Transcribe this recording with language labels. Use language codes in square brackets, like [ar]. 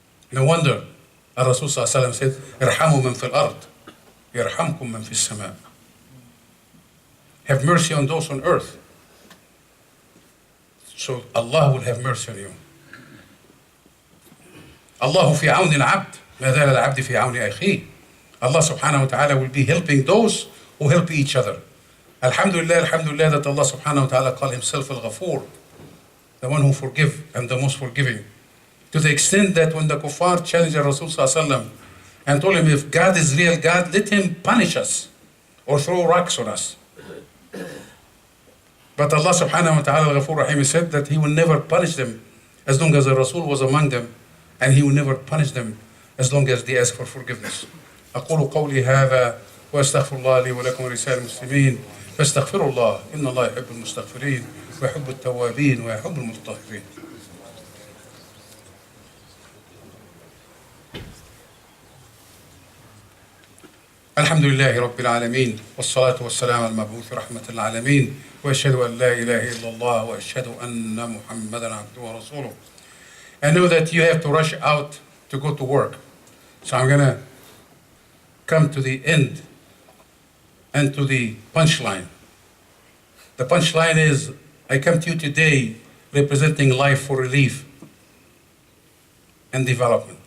[en] No wonder Rasul sallallahu alayhi wa sallam said, [ar] ارحموا من في الأرض يرحمكم من في السماء. [en] Have mercy on those on earth, so Allah will have mercy on you. Allah [ar] في عون العبد ما زال العبد في عون أخيه. [en] Allah subhanahu wa ta'ala will be helping those who help each other. Alhamdulillah that Allah subhanahu wa ta'ala called himself Al-Ghafur, the one who forgive and the most forgiving. To the extent that when the kuffar challenged Rasul sallallahu alayhi wa sallam and told him, if God is real God, let him punish us or throw rocks on us. But Allah subhanahu wa ta'ala Al-Ghafur Rahim said that he will never punish them as long as the Rasul was among them, and he will never punish them as long as they ask for forgiveness. [ar] أقول قولي هذا وأستغفر الله لي ولكم ولسائر المسلمين فاستغفروا الله إن الله يحب المستغفرين ويحب التوابين ويحب المتطهرين. الحمد لله رب العالمين والصلاة والسلام على المبعوث رحمة العالمين وأشهد أن لا إله إلا الله وأشهد أن محمدا عبده ورسوله. [en] I know that you have to rush out to go to work, so I'm gonna come to the end and to the punchline. The punchline is, I come to you today representing Life for Relief and Development.